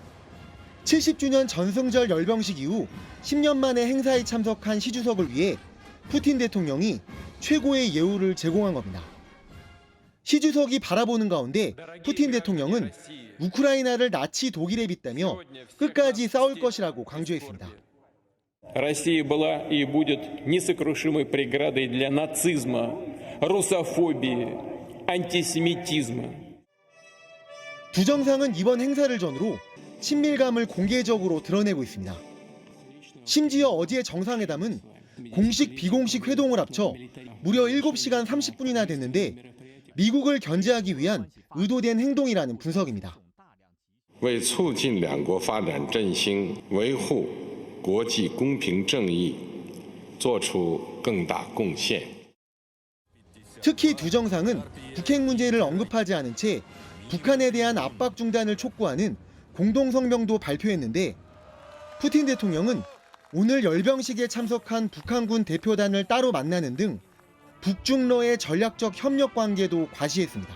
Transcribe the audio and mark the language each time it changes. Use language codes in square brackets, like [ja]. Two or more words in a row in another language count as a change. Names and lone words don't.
[ko] 70주년 전승절 열병식 이후 10년 만에 행사에 참석한 시 주석을 위해 푸틴 대통령이 최고의 예우를 제공한 겁니다. 시 주석이 바라보는 가운데 푸틴 대통령은 우크라이나를 나치 독일에 빗대며 끝까지 싸울 것이라고 강조했습니다. [ru] Россия была и будет несокрушимой преградой для нацизма, русофобии, антисемитизма. [ko] 두 정상은 이번 행사를 전후로 친밀감을 공개적으로 드러내고 있습니다. 심지어 어제 정상회담은 공식 비공식 회동을 합쳐 무려 7시간 30분이나 됐는데 미국을 견제하기 위한 의도된 행동이라는 분석입니다. [zh] 为促进两国发展振兴，维护国际公平正义，做出更大贡献。 [ko] 특히 두 정상은 북핵 문제를 언급하지 않은 채 북한에 대한 압박 중단을 촉구하는 공동성명도 발표했는데 푸틴 대통령은 오늘 열병식에 참석한 북한군 대표단을 따로 만나는 등 북중러의 전략적 협력 관계도 과시했습니다.